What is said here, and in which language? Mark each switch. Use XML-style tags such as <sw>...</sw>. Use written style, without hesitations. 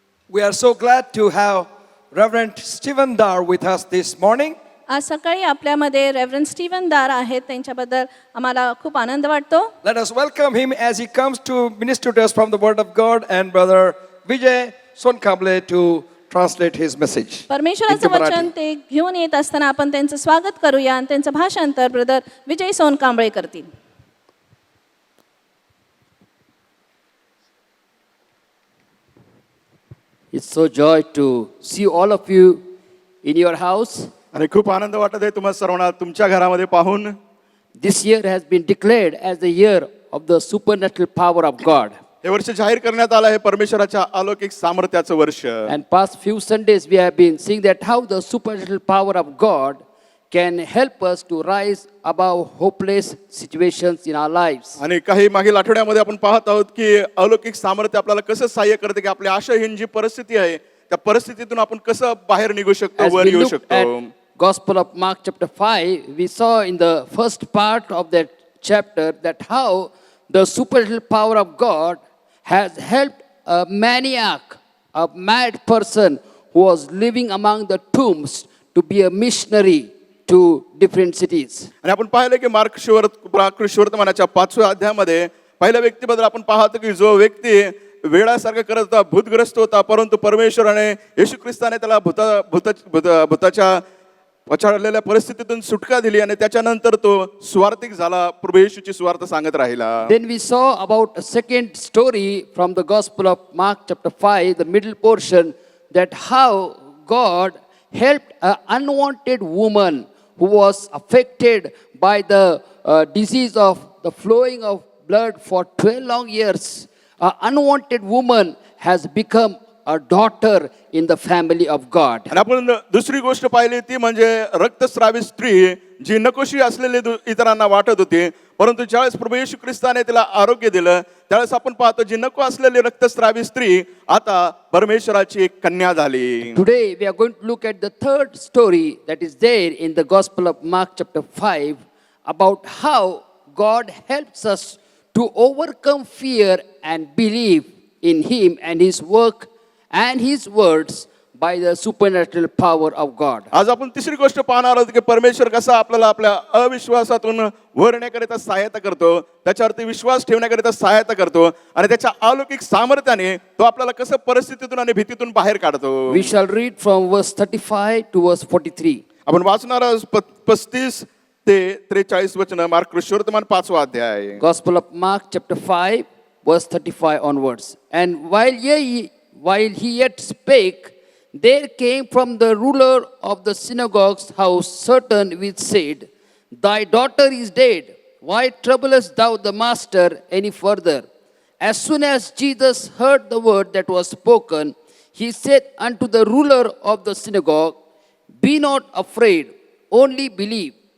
<en>We are so glad to have Reverend Stephen Dar with us this morning.</en> <mr>आज सकाळी आपल्यामध्ये reverend Steven दार आहेत. त्यांच्याबद्दल आम्हाला खूप आनंद वाटतो.</mr> <en>Let us welcome him as he comes to minister to us from the Word of God, and Brother Vijay Sonkable to translate his message.</en> <mr>परमेश्वराचं</mr> <en>into Marathi.</en> <mr>वचन ते घेऊन येत असताना आपण त्यांचं स्वागत करूया आणि त्यांचं भाषांतर ब्रदर विजय सोनकांबळे करतील.</mr> <en>It's so joy to see all of you in your house.</en> <mr>आणि खूप आनंद वाटत आहे तुम्हा सर्वांना तुमच्या घरामध्ये पाहून.</mr> <en>This year has been declared as the year of the supernatural power of God.</en> <mr>हे वर्ष जाहीर करण्यात आलं आहे परमेश्वराच्या अलौकिक सामर्थ्याचं वर्ष.</mr> <en>And past few Sundays we have been seeing that how the supernatural power of God can help us to rise above hopeless situations in our lives.</en> <mr>आणि काही मागील आठवड्यामध्ये आपण पाहत आहोत की अलौकिक सामर्थ्य आपल्याला कसं सहाय्य करते की आपल्या आशाहीन जी परिस्थिती आहे त्या परिस्थितीतून आपण कसं बाहेर निघू शकतो,</mr> <en>As</en> <mr>वर</mr> <en>we</en> <mr>येऊ</mr> <en>look</en> <mr>शकतो.</mr> <en>at Gospel of Mark chapter 5, we saw in the first part of that chapter that how the supernatural power of God has helped a maniac, a mad person who was living among the tombs to be a missionary to different cities.</en> <mr>आणि आपण पाहिलं की mark शिवर्तमानाच्या 5व्या अध्यायामध्ये पहिल्या व्यक्तीबद्दल आपण पाहतो की जो व्यक्ती वेळासारखं करत होता, भूतग्रस्त होता, परंतु परमेश्वराने येशू ख्रिस्ताने त्याला भूताच्या पछाडलेल्या परिस्थितीतून सुटका दिली आणि त्याच्यानंतर तो स्वार्थिक झाला, प्रभू येशूची स्वार्थ सांगत राहिला.</mr> <en>Then we saw about a second story from the Gospel of Mark chapter 5, the middle portion, that how God helped an unwanted woman who was affected by the disease of the flowing of blood for 12 long years. An unwanted woman has become a daughter in the family of God.</en> <mr>आणि आपण दुसरी गोष्ट पाहिली ती म्हणजे रक्तस्रावी स्त्री जी नकोशी असलेली इतरांना वाटत होती, परंतु ज्यावेळेस प्रभू येशू ख्रिस्ताने तिला आरोग्य दिलं त्यावेळेस आपण पाहतो जी नको असलेली रक्तस्रावी स्त्री आता परमेश्वराची एक कन्या झाली.</mr> <en>Today we are going to look at the third story that is there in the Gospel of Mark chapter 5 about how God helps us to overcome fear and believe in Him and His work and His words by the supernatural power of God.</en> <mr>आज आपण तिसरी गोष्ट पाहणार आहोत की परमेश्वर कसा आपल्याला आपल्या अविश्वासातून वर येण्याकरिता सहायता करतो, त्याच्यावरती विश्वास ठेवण्याकरिता सहायता करतो आणि त्याच्या अलौकिक सामर्थ्याने तो आपल्याला कसं परिस्थितीतून आणि भीतीतून बाहेर काढतो.</mr> <en>We shall read from verse 35 to verse 43.</en> <mr>आपण वाचणार आहोत 35 ते 43 वचन, मार्क शिवर्तमान 5वा अध्याय.</mr> <en>Gospel of Mark chapter 5 verse 35 onwards. And while he yet spake, there came from the ruler of the synagogue's house certain which said, Thy daughter is dead. Why troublest thou the master any further? As soon as Jesus heard the word that was spoken, he said unto the ruler of the synagogue, Be not afraid, only believe.</en>